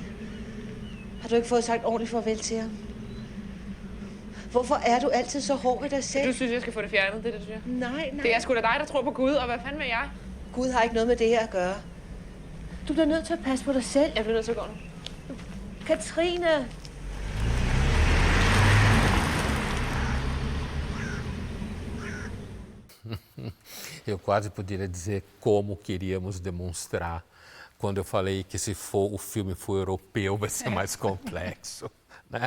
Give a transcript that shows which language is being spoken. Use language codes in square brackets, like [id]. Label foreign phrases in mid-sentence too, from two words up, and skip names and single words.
[da] Har du ikke fået sagt ordentligt farvel til ham? Hvorfor er du altid så hård ved dig selv? Du synes, jeg skal få det fjernet, det er det, du siger? Nej. Det er sgu da dig, der tror på Gud, og hvad fanden med jeg? Gud har ikke noget med det her at gøre. Du bliver nødt til at passe på dig selv. Jeg bliver nødt til at gå nu. Katrine! [pt] Eu quase poderia dizer como queríamos demonstrar quando eu falei que se for o filme for europeu vai ser mais complexo, né?